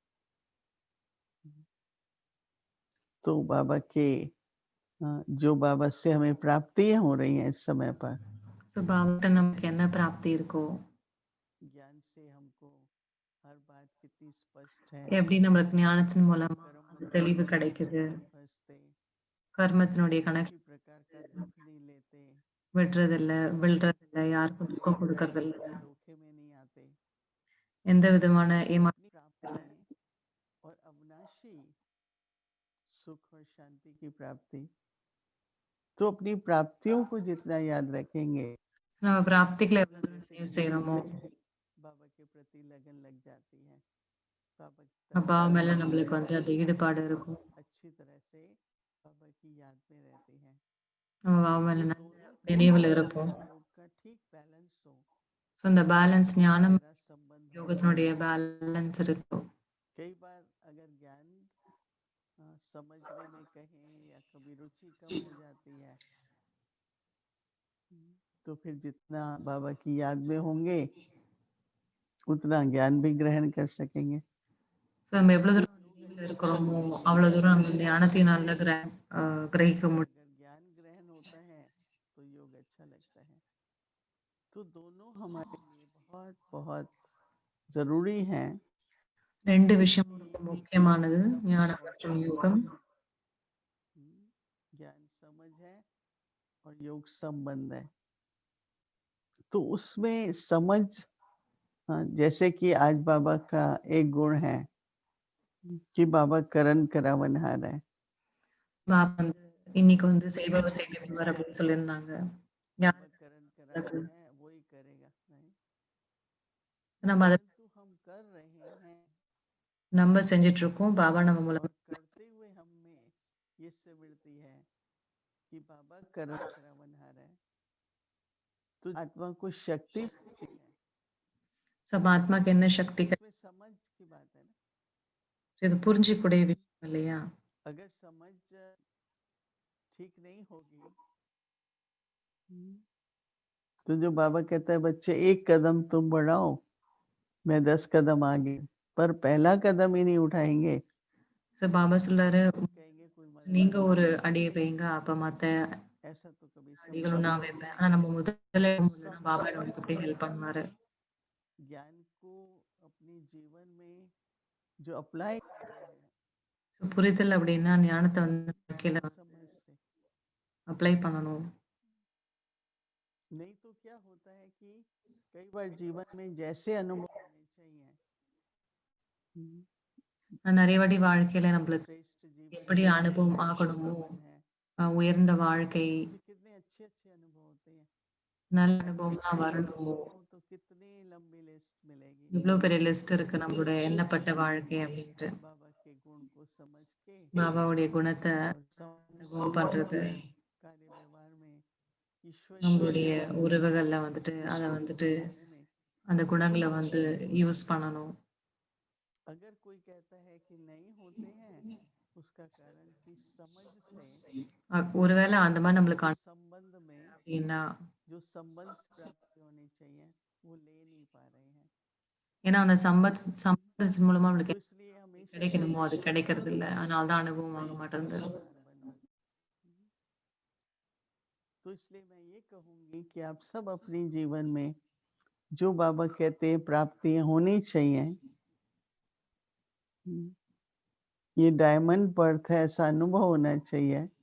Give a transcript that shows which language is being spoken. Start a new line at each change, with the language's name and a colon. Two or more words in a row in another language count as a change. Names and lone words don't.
Hindi: तो बाबा के जो बाबा से हमें प्राप्तियां हो रही हैं इस समय पर,
Tamil: ஸோ பாபாட்ட நமக்கு என்ன பிராப்தி இருக்கோ,
Hindi: ज्ञान से हमको हर बात कितनी स्पष्ट है,
Tamil: எப்படி நம்மளுக்கு ஞானத்தின் மூலமா
Hindi: कर्म
Tamil: அது தெளிவு கிடைக்குது,
Hindi: नहीं फंसते,
Tamil: கர்மத்தினுடைய கணக்கு
Hindi: किसी प्रकार का दुख नहीं लेते,
Tamil: விடுறதில்ல, விழுறதில்ல, யாருக்கும் துக்கம் கொடுக்கறதில்ல,
Hindi: धोखे में नहीं आते,
Tamil: எந்த விதமான
Hindi: अपनी प्राप्तियां और अविनाशी सुख और शांति की प्राप्ति, तो अपनी प्राप्तियों को जितना याद रखेंगे,
Tamil: நம்ம பிராப்திகளை எவ்வளவு தூரம்
Hindi: जैसे
Tamil: நினைவு
Hindi: कि
Tamil: செய்யறோமோ,
Hindi: बाबा के प्रति लगन लग जाती है, बाबा की
Tamil: அப்பா
Hindi: तरफ
Tamil: மேல நம்மளுக்கு வந்து அது ஈடுபாடு இருக்கும்.
Hindi: अच्छी तरह से बाबा की याद में रहते हैं।
Tamil: நம்ம பாபா மேல
Hindi: तो
Tamil: நல்ல
Hindi: दोनों
Tamil: நினைவுல
Hindi: ज्ञान
Tamil: இருப்போம்.
Hindi: और योग का ठीक बैलेंस हो,
Tamil: ஸோ இந்த பேலன்ஸ் ஞானம்
Hindi: गहरा संबंध हो।
Tamil: யோகத்தினுடைய பேலன்ஸ் இருக்கும்.
Hindi: कई बार अगर ज्ञान समझने में कहें या कभी रुचि कम हो जाती है, तो फिर जितना बाबा की याद में होंगे उतना ज्ञान भी ग्रहण कर सकेंगे।
Tamil: ஸோ நம்ம எவ்வளவு தூரம் நினைவுல இருக்கிறோமோ அவ்வளவு தூரம் நம்ம ஞானத்தினால கிரகிக்க முடியும்.
Hindi: अगर ज्ञान ग्रहण होता है तो योग अच्छा लगता है। करते हैं। तो दोनों हमारे लिए बहुत बहुत जरूरी हैं।
Tamil: 2 விஷயமும் ரொம்ப முக்கியமானது. ஞானம் மற்றும் யோகம்.
Hindi: ज्ञान समझ है और योग संबंध है। तो उसमें समझ, जैसे कि आज बाबा का एक गुण है कि बाबा करण करावनहार है।
Tamil: பாபா வந்து இன்னைக்கு வந்து செய்பவர் செய்பவர் அப்படின்னு சொல்லியிருந்தாங்க.
Hindi: बाबा
Tamil: யாருக்கு
Hindi: करण करावन है, वही करेगा नहीं।
Tamil: நம்ம அதை
Hindi: परंतु हम कर रहे हैं
Tamil: நம்ம செஞ்சுட்டு இருக்கோம். பாபா நம்ம
Hindi: और
Tamil: மூலமா
Hindi: करते हुए हम में ये स्मृति है कि बाबा करण करावनहार है। तो आत्मा को शक्ति मिलती है।
Tamil: நம்ம ஆத்மாக்கு என்ன சக்தி
Hindi: इसमें समझ की बात है ना।
Tamil: இது புரிஞ்சிக்கூடிய விஷயம் இல்லையா?
Hindi: अगर समझ ठीक नहीं होगी तो जो बाबा कहता है बच्चे एक कदम तुम बढ़ाओ, मैं 10 कदम आगे, पर पहला कदम ही नहीं उठाएंगे।
Tamil: ஸோ பாபா சொல்றாரு,
Hindi: कहेंगे कोई मदद
Tamil: நீங்க
Hindi: नहीं
Tamil: ஒரு
Hindi: करेगा।
Tamil: அடியை வைங்க, அப்ப மத்த
Hindi: ऐसा तो कभी
Tamil: அடிகளும்
Hindi: संभव
Tamil: நான்
Hindi: नहीं
Tamil: வைப்பேன்.
Hindi: है।
Tamil: ஆனா நம்ம முதல்ல இல்லைன்னா
Hindi: सब
Tamil: பாபா நமக்கு எப்படி ஹெல்ப் பண்ணுவாரு?
Hindi: ज्ञान को अपने जीवन में जो अप्लाई करना है,
Tamil: ஸோ புரிதல் அப்படின்னா ஞானத்தை வந்து வாழ்க்கையில
Hindi: समझ से।
Tamil: அப்ளை பண்ணணும்.
Hindi: नहीं तो क्या होता है कि कई बार जीवन में जैसे अनुभव होने चाहिए,
Tamil: நிறைய வாட்டி வாழ்க்கையில நம்மளுக்கு
Hindi: श्रेष्ठ जीवन
Tamil: எப்படி
Hindi: है,
Tamil: அனுபவம்
Hindi: श्रेष्ठ
Tamil: ஆகணுமோ,
Hindi: जीवन है,
Tamil: உயர்ந்த வாழ்க்கை,
Hindi: तो कितने अच्छे अच्छे अनुभव होते हैं।
Tamil: நல்ல
Hindi: और
Tamil: அனுபவம்லாம்
Hindi: लिस्ट
Tamil: வரணுமோ,
Hindi: करो तो कितनी लंबी लिस्ट मिलेगी।
Tamil: இவ்வளோ பெரிய லிஸ்ட் இருக்கு நம்மளோட எண்ணப்பட்ட வாழ்க்கை அப்படின்ட்டு.
Hindi: बाबा के गुण को समझ के
Tamil: பாபாவுடைய குணத்தை
Hindi: और
Tamil: அனுபவம் பண்றது,
Hindi: कार्य व्यवहार में ईश्वर
Tamil: நம்மளுடைய உறவுகள்ல வந்துட்டு அதை வந்துட்டு
Hindi: में
Tamil: அந்த குணங்களை வந்து யூஸ் பண்ணணும்.
Hindi: अगर कोई कहता है कि नहीं होते हैं, उसका कारण कि समझ से
Tamil: ஒருவேளை அந்த மாதிரி நம்மளுக்கு
Hindi: संबंध में
Tamil: அப்படின்னா,
Hindi: जो संबंध प्राप्ति होनी चाहिए वो ले नहीं पा रहे हैं।
Tamil: ஏன்னா அந்த சம்பந்தத்தின் மூலமா நம்மளுக்கு
Hindi: तो इसलिए हमेशा
Tamil: கிடைக்கணுமோ அது கிடைக்கிறது இல்லை. அதனால தான் அனுபவம் ஆக மாட்டேங்குது.
Hindi: बनो। तो इसलिए मैं ये कहूंगी कि आप सब अपने जीवन में जो बाबा कहते हैं प्राप्तियां होनी चाहिए, ये
English: diamond birth
Hindi: है, ऐसा अनुभव होना चाहिए।